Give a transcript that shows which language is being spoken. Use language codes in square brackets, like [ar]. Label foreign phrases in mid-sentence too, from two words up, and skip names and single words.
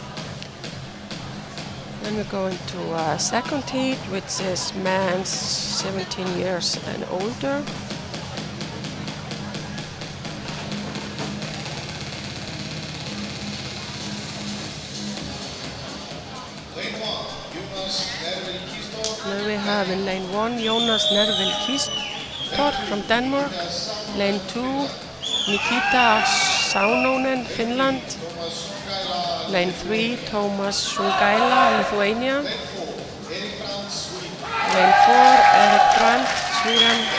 [en] Then we go into second heat, which is men's 17 years and older. Then we have in lane 1 Jonas Nervild Kistor from Denmark. Lane 2 Nikita Saunonen, Finland. Lane 3 Thomas Sungaila, Lithuania. Lane 4 Erik Brandt, Sweden.